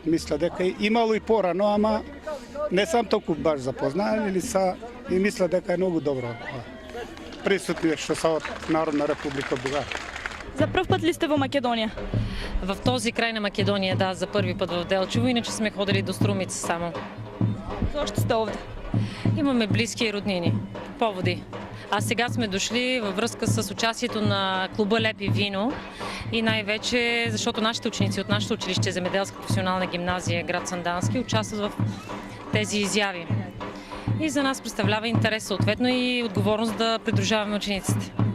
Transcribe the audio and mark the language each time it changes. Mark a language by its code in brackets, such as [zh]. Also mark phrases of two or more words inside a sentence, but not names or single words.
[mk] Мисля дека имало и порано, ама не сам толку баш запознаен или са и мисля дека е многу добро присутни што са од Народна Република Бугарија. За прв пат ли сте во Македонија? [bg] В този край на Македонија, да, за први пат в Делчево, иначе сме ходили до Струмица само. [mk] Зошто сте овде? [bg] Имаме близки роднини, поводи. А сега сме дошли във връзка с участието на клуба Лепи вино и най-вече защото нашите ученици от нашето училище Земеделска професионална гимназия град Сандански участват в тези изяви. И за нас представлява интерес съответно и отговорност да придружаваме учениците.